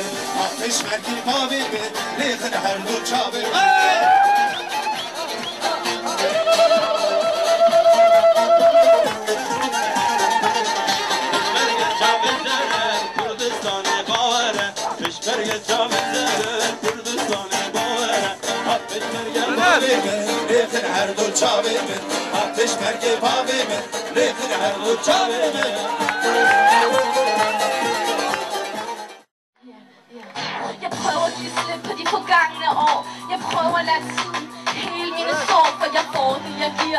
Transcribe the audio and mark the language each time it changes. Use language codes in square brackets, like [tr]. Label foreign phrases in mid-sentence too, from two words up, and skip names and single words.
[ku] Peşmerge bavimin, lekin her du çavimin. Peşmerge çavimin, Kürdistan'ı bağıra. Lekin her du çavimin. Peşmerge bavimin, lekin her du çavimin. [da] Jeg prøver at give slip på de forgangne år. Jeg prøver at lade tiden hele mine sår, for jeg får det jeg giver.